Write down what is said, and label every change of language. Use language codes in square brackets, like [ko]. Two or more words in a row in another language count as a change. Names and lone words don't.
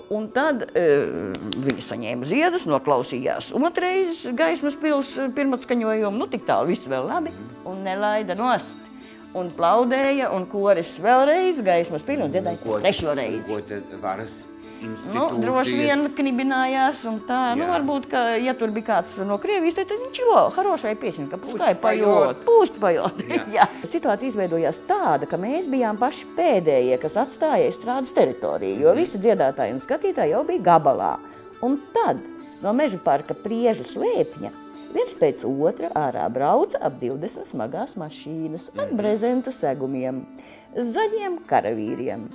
[lv] Un tad viņi saņēma ziedus, noklausījās otrais Gaismas pils pirmatskaņojumu, tik tālu viss vēl labi, un nelaida nost. Un plaudēja, un koris vēlreiz Gaismas pili un dziedāja 3. reizi. Ko te varas institūcijas? Droši vien knibinājās, un tā, varbūt, ka, ja tur bija kāds no Krievijas, tad viņš [ru] хорошая песенка, пускай поет, пусть поет. [lv] Situācija izveidojās tāda, ka mēs bijām paši pēdējie, kas atstāja estrādes teritoriju, jo visi dziedātāji un skatītāji jau bija gabalā. Un tad no Mežu parka Priežu slēpņa viens pēc otra ārā brauca ap 20 smagās mašīnas ar brezenta segumiem, zaļiem karavīriem.